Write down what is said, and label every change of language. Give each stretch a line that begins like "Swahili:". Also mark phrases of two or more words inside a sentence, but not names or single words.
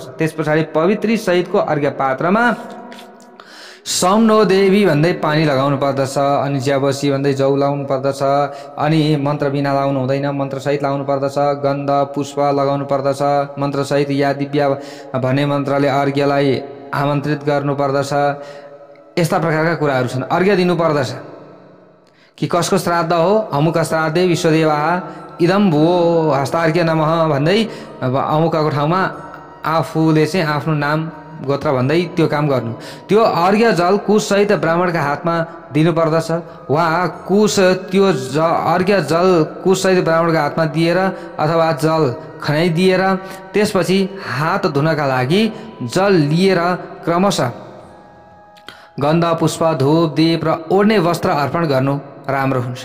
Nepali: त्यस पछाडि पवित्री सहितको अर्घ्य पात्रमा
Sanskrit: सम नो देवी
Nepali: भन्दै पानी लगाउनु पर्दछ, अनि ज्याबसी भन्दै जौ लाउनु पर्दछ, अनि मन्त्र बिना लाउनु हुँदैन, मन्त्रसहित लाउनु पर्दछ। गन्ध पुष्प लगाउनु पर्दछ, मन्त्रसहित या दिव्य भन्ने मन्त्रले अर्घ्यलाई आमन्त्रित गर्नु पर्दछ। यस्ता प्रकारका कुराहरू छन्। अर्घ्य दिनु पर्दछ कि कसको श्राद्ध हो,
Sanskrit: अमुक श्राद्धे विश्वदेवाः इदम भुवो हस्तार्घ्य नमः
Nepali: भन्दै अमुकको ठाउँमा आफूले चाहिँ आफ्नो नाम गोत्र भन्दै त्यो काम गर्नु। त्यो अर्घ्य जल कुशसहित ब्राह्मणका हातमा दिनुपर्दछ, वा कुश त्यो अर्घ्य जल कुशसहित ब्राह्मणका हातमा दिएर अथवा जल खनाइदिएर त्यसपछि हात धुनका लागि जल लिएर क्रमशः गन्ध पुष्प धूप दीप र ओढ्ने वस्त्र अर्पण गर्नु राम्रो हुन्छ।